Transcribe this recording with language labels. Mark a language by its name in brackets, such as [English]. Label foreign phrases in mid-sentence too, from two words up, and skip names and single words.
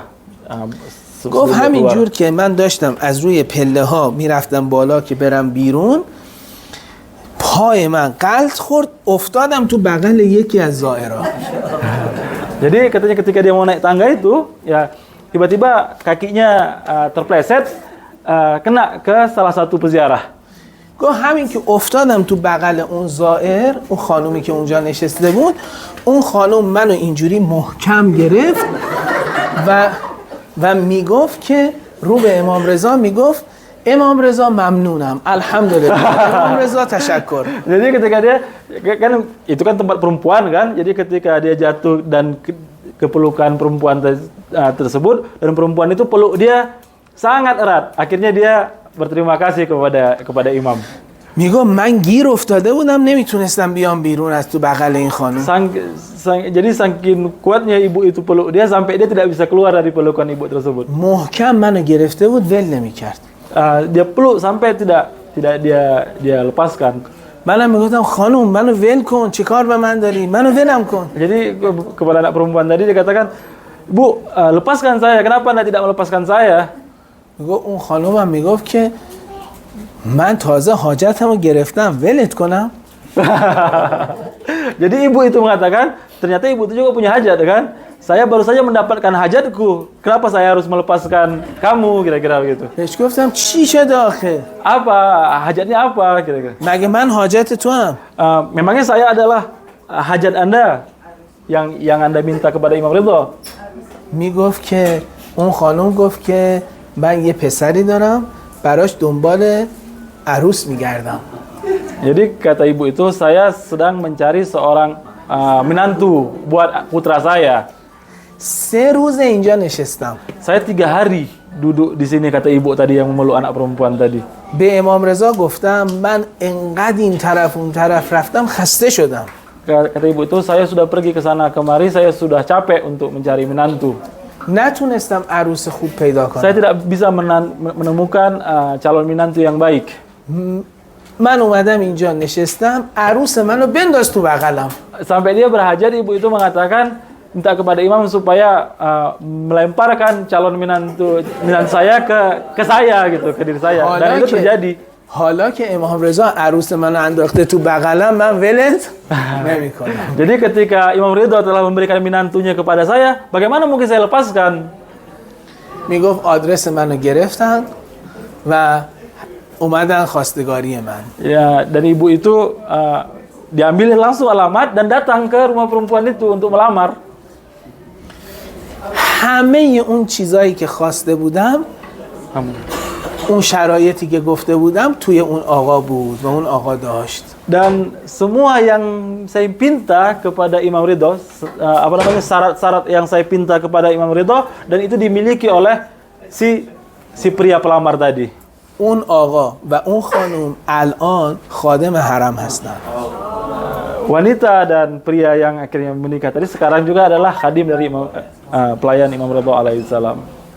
[Persian] گفت همینجور که من داشتم از روی پله ها میرفتم بالا که برم بیرون، پای من غلط خورد، افتادم تو بغل یکی از زائرها. [Indonesian] Jadi katanya ketika dia mau naik tangga itu, ya tiba-tiba kakinya terpleset, kena ke salah satu peziarah. [Persian] گفت همین که افتادم تو بغل اون زائر، اون خانومی که اونجا نشسته بود، اون خانوم منو اینجوری محکم گرفت و میگفت که رو به امام رضا میگفت امام رضا ممنونم، الحمدلله، امام رضا تشکر. [Indonesian] Jadi ketika dia, kan itu kan tempat perempuan kan, jadi ketika dia jatuh dan kepelukan perempuan tersebut, dan perempuan itu peluk dia sangat erat, akhirnya dia berterima kasih kepada imam. [Persian] میگو من گیر افتاده بودم نمیتونستم بیام بیرون از تو بغل این خانم. [Indonesian] Jadi saking kuatnya ibu itu peluk dia sampai dia tidak bisa keluar dari pelukan ibu tersebut. [Persian] محکم منو گرفته بود ول نمیکرد. [Indonesian] Dia peluk sampai tidak dia lepaskan. [Persian] منم میگفتم خانم منو ول کن، چه کار به من داری؟ منو ولم کن. [Indonesian] Jadi kepada anak perempuan tadi dia katakan, "Bu, lepaskan saya. Kenapa Anda tidak melepaskan saya?" [Persian] میگو اون خانومم میگفت که من تازه حاجتمو گرفتم ولت کنم. [Indonesian] Jadi ibu itu mengatakan, ternyata ibu itu juga punya hajat kan? Saya baru saja mendapatkan hajatku. Kenapa saya harus melepaskan kamu kira-kira begitu? [Persian] بهش گفتم چی شده آخه؟ [Indonesian] Apa hajatnya apa kira-kira? [Persian] مگه من حاجت تو هم؟ [Indonesian] Memangnya saya adalah hajat Anda yang Anda minta kepada Imam Ridho? [Persian] میگفت که اون خانم گفت که من یه پسری دارم براش دنبال عروس میگردم. [Indonesian] Jadi kata ibu itu, saya sedang mencari seorang menantu buat putra saya. [Persian] 3 روز اینجا نشستم. [Indonesian] Saya 3 hari duduk di sini, kata ibu tadi yang memeluk anak perempuan tadi. [Persian] به امام رضا گفتم من انقدر این طرف اون طرف رفتم خسته شدم. [Indonesian] Kata ibu itu, saya sudah pergi ke sana kemari, saya sudah capek untuk mencari menantu. [Persian] نتونستم عروس خوب پیدا [Indonesian] Saya [Persian] کنم. [Indonesian] tidak bisa menemukan calon menantu yang baik. [Persian] من اومدم اینجا نشستم عروس منو بنداز تو بغلم. [Indonesian] Sampai dia berhajat, ibu itu mengatakan, minta kepada imam supaya melemparkan calon menantu saya ke saya gitu, ke diri saya. Dan itu terjadi. [Persian] حالا که امام رضا عروس منو انداخته تو بغلم من ولت نمیکنم. [Indonesian] Jadi ketika Imam Ridho telah memberikan menantunya kepada saya, bagaimana mungkin saya lepaskan? [Persian] میگفت آدرس منو گرفتن و اومدن خواستگاری من. [Indonesian] Ya, dan ibu itu diambil langsung alamat dan datang ke rumah perempuan itu untuk melamar. [Persian] همه اون چیزایی که خواسته بودم، اون شرایطی که گفته بودم توی اون آقا بود و اون آقا داشت. [Indonesian] Dan semua yang saya pinta kepada Imam Ridho, syarat-syarat yang saya pinta kepada Imam Ridho, dan itu dimiliki oleh si pria pelamar tadi. [Persian] اون آقا و اون خانم الان خادم حرم هستن. [Indonesian] Wanita dan pria yang akhirnya menikah tadi sekarang juga adalah khadim dari pelayan Imam Ridho alaihissalam.